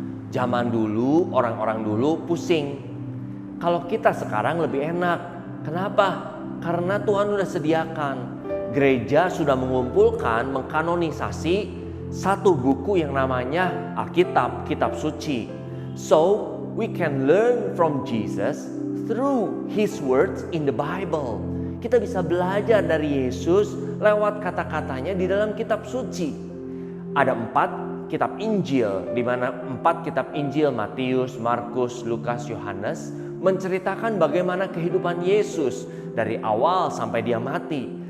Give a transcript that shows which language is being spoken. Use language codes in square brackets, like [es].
[id] Zaman dulu, orang-orang dulu pusing. Kalau kita sekarang lebih enak. Kenapa? Karena Tuhan sudah sediakan. Gereja sudah mengumpulkan, mengkanonisasi satu buku yang namanya Alkitab, Kitab Suci. [en] So, we can learn from Jesus through His words in the Bible. [id] Kita bisa belajar dari Yesus lewat kata-katanya di dalam Kitab Suci. Ada 4 kitab Injil, di mana 4 kitab Injil, Matius, Markus, Lukas, Yohanes, menceritakan bagaimana kehidupan Yesus dari awal sampai dia mati.